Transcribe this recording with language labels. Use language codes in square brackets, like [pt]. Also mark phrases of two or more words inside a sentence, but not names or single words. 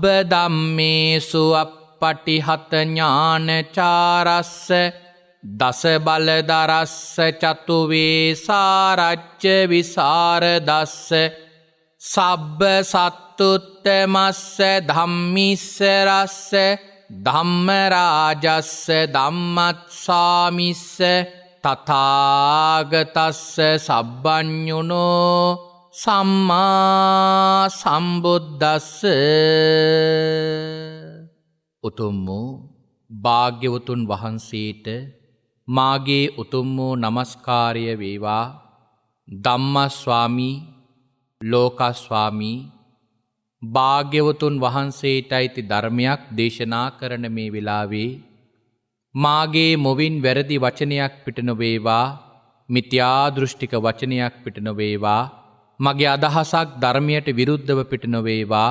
[pi] ධම්මේසු අප්පටිහත ඥානචාරස්ස දස බලදරස්ස චතුවේ සාරච්ච විසරදස්ස සබ්බ සත්තුත්තමස්ස ධම්මිස්ස රස්ස ධම්මරාජස්ස ධම්මත්සාමිස්ස තථාගතස්ස සබ්බඤුනෝ සම්මා සම්බුද්දස්ස [si] උතුම් වූ භාග්‍යවතුන් වහන්සේට මාගේ උතුම් වූ නමස්කාරය වේවා. ධම්මස්වාමී ලෝකස්වාමී භාග්‍යවතුන් වහන්සේට අයිති ධර්මයක් දේශනා කරන මේ වෙලාවේ මාගේ මොවින් වැරදි වචනයක් පිට නොවේවා, මිත්‍යා දෘෂ්ටික වචනයක් පිට නොවේවා, මගේ අදහසක් ධර්මයට විරුද්ධව පිට නොවේවා.